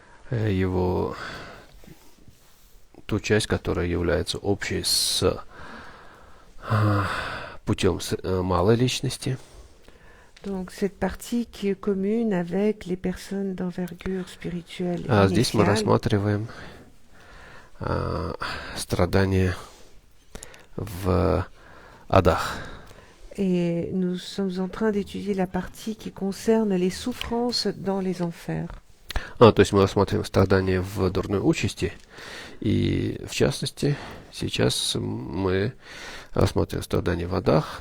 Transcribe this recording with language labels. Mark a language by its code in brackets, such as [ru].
[ru] его ту часть, которая является общей с путем малой личности. [fr] Donc cette partie qui est commune avec les personnes d'envergure spirituelle [ru] Здесь мы [fr] initiale. [ru] рассматриваем страдания в адах. [fr] Et nous sommes en train d'étudier la partie qui concerne les souffrances dans les enfers. [ru] То есть мы рассматриваем страдания в дурной участи. И в частности, сейчас мы рассматриваем страдания в адах.